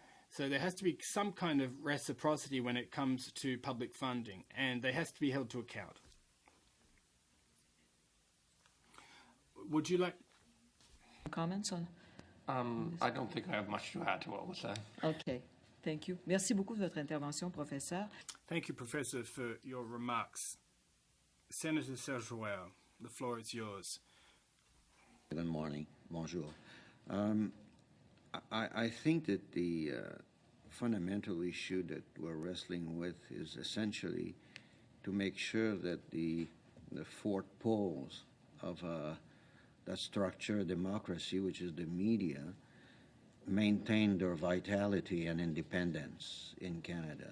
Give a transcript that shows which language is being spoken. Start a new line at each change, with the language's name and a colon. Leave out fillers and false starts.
English: So there has to be some kind of reciprocity when it comes to public funding, and they has to be held to account. Would you like comments on? I don't think I have much to add to what was said. Okay, thank you.
French: Merci beaucoup de votre intervention, professeur.
English: Thank you, Professor, for your remarks. Senator Sergioel, the floor is yours. Good morning.
French: Bonjour.
English: I think that the fundamental issue that we're wrestling with is essentially to make sure that the four poles of that structure democracy, which is the media, maintain their vitality and independence in Canada.